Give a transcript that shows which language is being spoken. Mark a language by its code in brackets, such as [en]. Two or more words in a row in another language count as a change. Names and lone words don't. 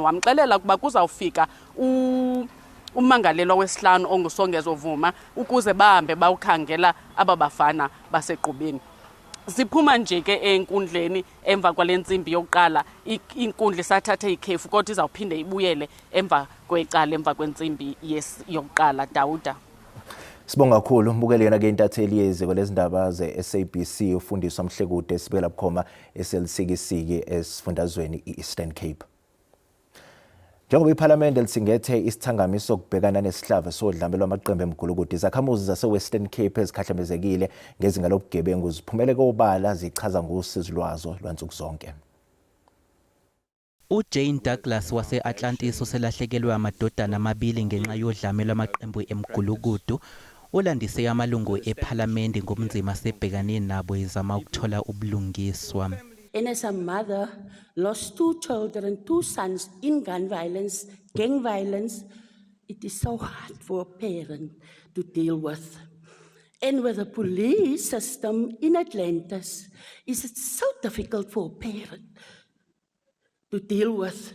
[xh] Wamxelela ukuba kuzawufika ummangalelwa wesihlanu onguSongezo Vuma ukuze bahambe bawukhangela aba bafana baseGqubeni. Siphuma nje ke enkundleni emva kwale ntsimbi yokuqala, inkundla isathathe ikhefu kodwa izawuphinde ibuyele emva kwecala emva kwentsimbi yokuqala. Dawuda. [zu] Sibonga kakhulu mbukeli yena ke intatheli yeziko lezindaba ze-SABC uFundiswa Mhlekude esibekela bukhoma eselisikisiki esifundazweni iEastern Cape. Njengoba iPhalamende lisingethe isithangamiso sokubhekana nesihlava sodlame lwamaqembu emgulukudu, izakhamuzi zase-Western Cape ezikhahlamezekile ngezinga lobugebengu ziphumele kobala zichaza ngosizo lwazo lwansuku zonke. uJane Douglas wase-Atlantis uselahlekelwe amadodana amabili ngenxa yodlame lwamaqembu emgulukudu. Ulandise amalungu ePhalamende ngobunzima asebhekane nabo ezama ukuthola ubulungiswa. [en] And as a mother, lost 2 children, 2 sons in gun violence, gang violence, it is so hard for a parent to deal with. And with the police system in Atlantis, is it so difficult for a parent to deal with?